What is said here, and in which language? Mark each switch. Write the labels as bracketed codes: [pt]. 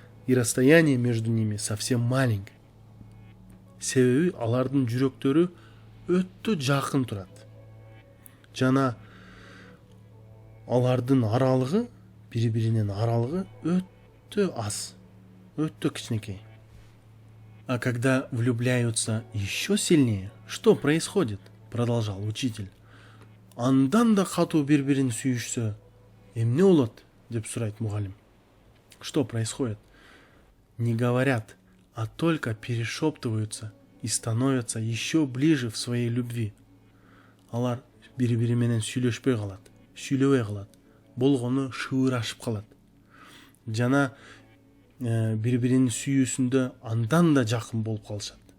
[ru] и расстояние между ними совсем маленькое. [ky] Себеби алардын жүрөктөрү өтө жакын турат. Жана алардын аралыгы, бири-биринин аралыгы өтө аз, өтө кичинекей. [ru] А когда влюбляются еще сильнее, что происходит? Продолжал учитель. [ky] Андан да катуу бири-бирин сүйүшсө, эмне болот? Деп сурайт мугалим. [ru] Что происходит? Не говорят, а только перешептываются и становятся еще ближе в своей любви. [ky] Алар бири-бири менен сүйлөшпөй калат, сүйлөбөй калат, болгону шыбырашып калат. Жана бири-биринин сүйүүсүндө андан да жакын болуп калышат.